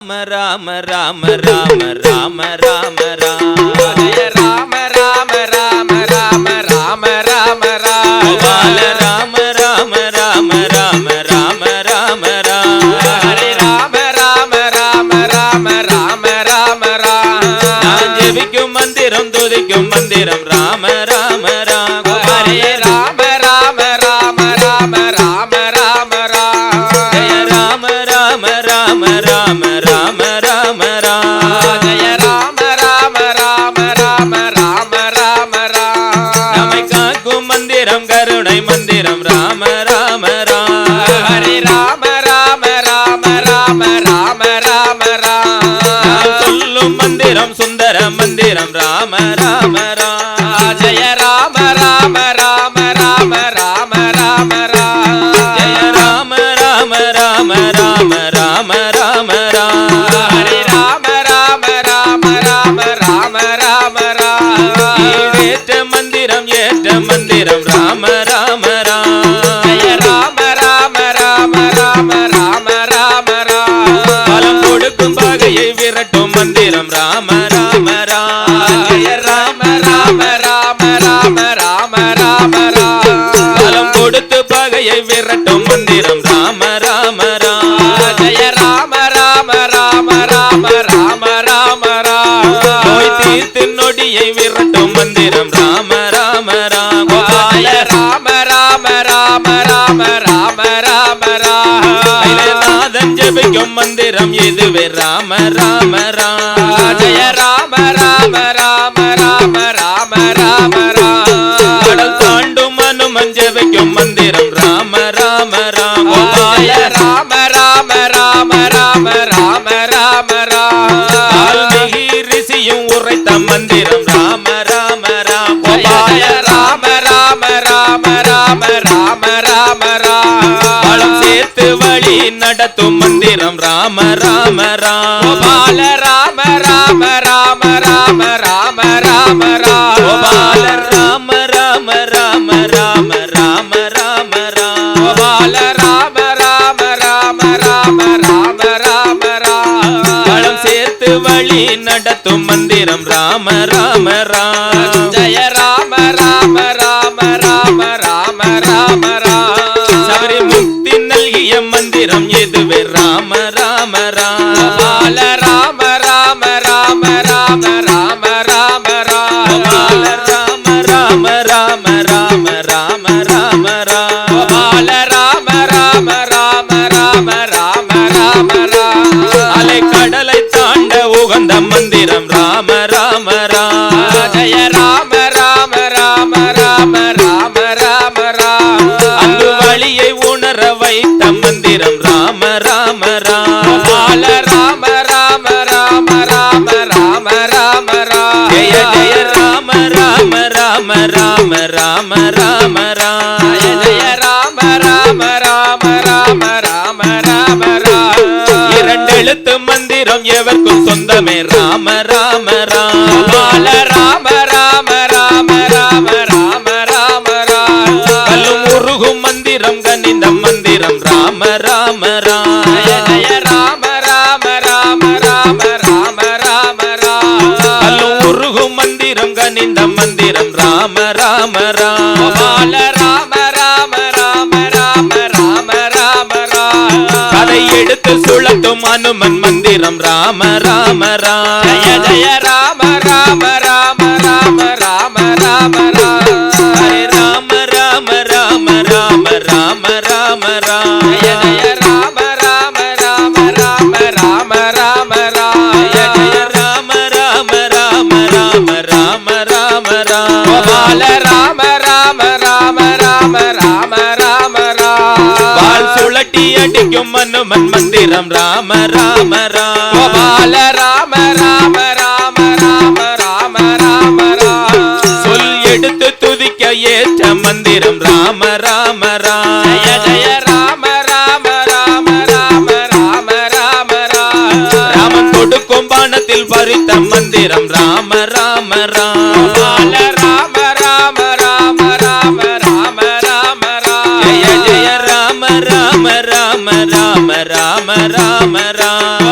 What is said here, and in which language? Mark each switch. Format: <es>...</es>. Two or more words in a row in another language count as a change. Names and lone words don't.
<hi>राम राम राम राम राम राम जय राम राम राम राम राम राम गोपाल राम राम राम राम राम राम राम हरे राम राम राम राम राम राम</hi> <ta>நான் ஜெபிக்கும் மந்திரம் துதிக்கும் மந்திரம் ராம ராம ராம</ta> <hi>हरे राम राम राम राम राम राम</hi> <ta>ஜெய ராம ராம ராம ராம ராம ராம ராம</ta> <hi>जय राम राम राम राम राम राम</hi> <ta>நம்மை காக்கும் மந்திரம் கருணை மந்திரம் ராம ராம ராம</ta> <hi>हरे राम राम राम राम राम राम</hi> <ta>நான் சொல்லும் மந்திரம் சுந்தர மந்திரம் ராம ராம ராம</ta> <hi>जय राम राम राम राम राम राम</hi> <ta>ஜெய ராம ராம ராம ராம ராம ராம ராம</ta> <hi>हरे राम राम राम राम राम राम</hi> <ta>ஏற்ற மந்திரம் ஏற்ற மந்திரம் ராம ராம ராம</ta> <hi>जय राम राम राम राम राम राम</hi> <ta>பலம் கொடுக்கும் பகையை விரட்டும் மந்திரம் ராம ராம ராம</ta> <hi>जय राम राम राम राम राम राम</hi> <ta>பலம் கொடுத்து பகையை விரட்டும் மந்திரம் ராம ராம ராம</ta> <hi>जय राम राम राम राम राम राम</hi> <ta>நோய் தீர்த்து நொடியை விரட்டும் மந்திரம் ராம ராம ராம</ta> <hi>जय राम राम राम राम राम राम</hi> <ta>நாதன் ஜெபிக்கும் மந்திரம் இதுவே ராம ராம ராம</ta> <hi>जय राम राम राम राम राम राम</hi> <ta>கடல் தாண்டும் அனுமன் ஜெபிக்கும் மந்திரம் ராம ராம ராம</ta> <hi>जय राम राम राम राम राम राम</hi> <ta>வால்மீகி ரிஷியும் உரைத்த மந்திரம் ராம ராம ராம</ta> <hi>जय राम राम राम राम राम राम</hi> <ta>பலம் சேர்த்து வழி நடத்தும் மந்திரம் ராம ராம ராம</ta> <hi>गोपाल राम राम राम राम राम राम</hi> <ta>கோபால ராம ராம ராம ராம ராம ராம ராம</ta> <hi>गोपाल राम राम राम राम राम राम</hi> <ta>பலம் சேர்த்து வழி நடத்தும் மந்திரம் ராம ராம ராம</ta> <hi>जय राम राम राम राम राम राम</hi> <ta>சபரி முக்தி நல்கிய மந்திரம் எதுவே ராம ராம ராம</ta> <hi>गोपाल राम राम राम राम राम राम</hi> <ta>கோபால ராம ராம ராம ராம ராம ராம ராம</ta> <hi>गोपाल राम राम राम राम राम राम</hi> <ta>அலை கடலை தாண்ட உகந்த மந்திரம் ராம ராம ராம</ta> <hi>जय राम राम राम राम राम राम</hi> <ta>அங்கு வழியை உணர வைத்த மந்திரம் ராம ராம ராம</ta> <hi>गोपाल राम राम राम राम राम राम</hi> <ta>ஜெய ஜெய ராம ராம ராம ராம ராம ராம ராம</ta> <hi>जय राम राम राम राम राम राम</hi> <ta>இரண்டு எழுத்து மந்திரம் எவர்க்கும் சொந்தமே ராம ராம ராம</ta> <hi>गोपाल राम राम राम राम राम राम</hi> <ta>கல்லும் உருகும் மந்திரம் கனிந்த மந்திரம் ராம ராம ராம</ta> <hi>जय राम राम राम राम राम राम</hi> <ta>கல்லும் உருகும் மந்திரம் கனிந்த மந்திரம் ராம ராம ராம</ta> <hi>गोपाल राम राम राम राम राम राम</hi> <ta>கதை எடுத்து சுழத்தும் அனுமன் மந்திரம் ராம ராம ராம</ta> <hi>जय जय राम राम राम राम राम राम</hi> <ta>ஹரே ராம ராம ராம ராம ராம ராம ராம</ta> <hi>जय जय राम राम राम राम राम राम</hi> <ta>ஜெய ஜெய ராம ராம ராம ராம ராம ராம ராம</ta> <hi>गोपाल राम राम राम राम राम राम</hi> <ta>வால் சுழட்டி அடிக்கும் அனுமன் மந்திரம் ராம ராம ராம</ta> <hi>गोपाल राम राम राम राम राम राम</hi> <ta>சொல் எடுத்து துதிக்க ஏற்ற மந்திரம் ராம ராம ராம</ta> <hi>जय जय राम राम राम राम राम राम</hi> <ta>ராமன் கொடுக்கும் பானத்தில் பறித்த மந்திரம் ராம ராம ராம</ta> <hi>गोपाल राम राम राम राम राम राम</hi> <ta>ஜெய ஜெய ராம ராம ராம ராம ராம ராம ராம</ta>